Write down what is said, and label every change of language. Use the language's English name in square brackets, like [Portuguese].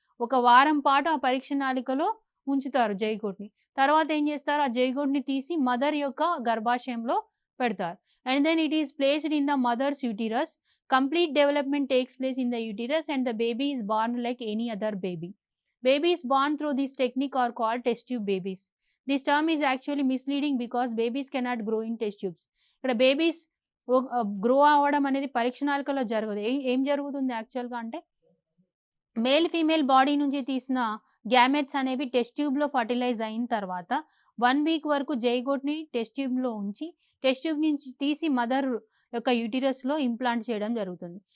[Telugu] ఒక వారం పాటు ఆ పరీక్ష నాళికలో ఉంచుతారు జైగోట్‌ని. తర్వాత ఏం చేస్తారు, ఆ జైగోట్‌ని తీసి మదర్ యొక్క గర్భాశయంలో పెడతారు. [English] And then it is placed in the mother's uterus. Complete development takes place in the uterus and the baby is born like any other baby. Babies born through this technique are called test tube babies. This term is actually misleading because babies cannot grow in test tubes. [Telugu] ఇక్కడ babies grow అవ్వడం అనేది పరీక్ష నాళికలో జరగదు. ఏం జరుగుతుంది యాక్చువల్‌గా అంటే male, female body నుంచి తీసిన గ్యామెట్స్ అనేవి టెస్ట్ ట్యూబ్‌లో ఫర్టిలైజ్ అయిన తర్వాత 1 వీక్ వరకు జైగోట్‌ని టెస్ట్ ట్యూబ్‌లో ఉంచి, టెస్ట్ ట్యూబ్ నుంచి తీసి మదర్ యొక్క యూటరస్‌లో ఇంప్లాంట్ చేయడం జరుగుతుంది.